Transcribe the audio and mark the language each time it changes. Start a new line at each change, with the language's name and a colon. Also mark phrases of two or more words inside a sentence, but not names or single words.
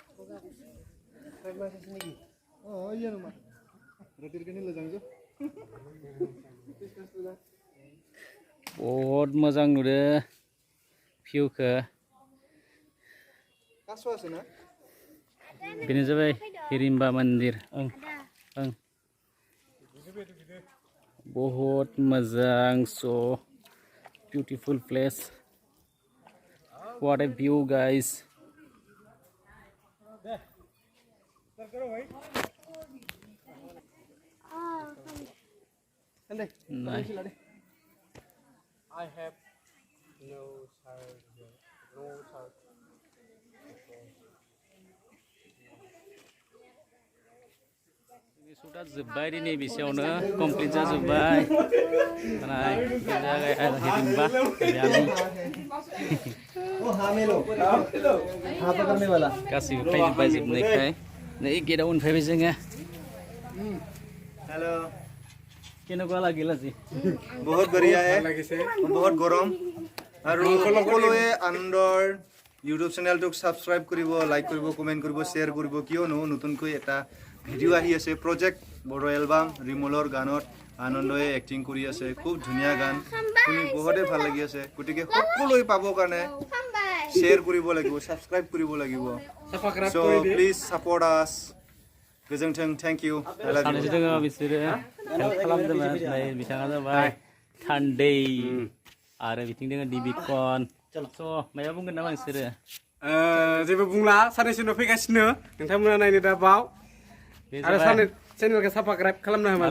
Bodo: बहुत मोजां नुदों भिउखौ बेनो जाबाय हिरिम्बा मन्दिर बहुत मोजां
English: so beautiful place what a view guys I have no charger.
Bodo: Sudah जोब्बाय दिनै बेसेयावनो कमप्लिट जाजोब्बाय नाय हिरिम्बा गासिबो फैजोब्बाय जोबनायखाय नै गेटआव उनफैबाय जोङो
English: हेलो
Assamese: केनेकुवा लागिला जी
Hindi: बहुत बढ़िया है बहुत गरम
Assamese: আৰু সকলোৱে আনন্দৰ ইউটিউব চেনেলটোক সাবস্ক্ৰাইব কৰিব লাইক কৰিব কমেন্ট কৰিব শেয়াৰ কৰিব কিয়নো নতুনকৈ এটা ভিডিঅ' আহি আছে প্ৰজেক্ট বড় এলবাম ৰিমলৰ গানত আনন্দই এক্টিং কৰি আছে খুব ধুনীয়া গান শুনি বহুতে ভাল লাগি আছে গতিকে সকলোৱে পাব কাৰণে শেয়াৰ কৰিব লাগিব সাবস্ক্ৰাইব কৰিব লাগিব
English: so please support us
Assamese: गोजोंथों
English: thank you
Bodo: सानैसो दङ बिसोरो हेल्प खालामदोंमोन नै बिथाङा जाबाय थान्दै आरो बिथिं दङ दिबिकन स' माया बुंगोन नामा नोंसोरो जेबो बुंला सानैसो उनाव फैगासिनो नोंथांमोना नायनो दाबाव आरो चेनेलखौ साबस्क्राइब खालामना होबानो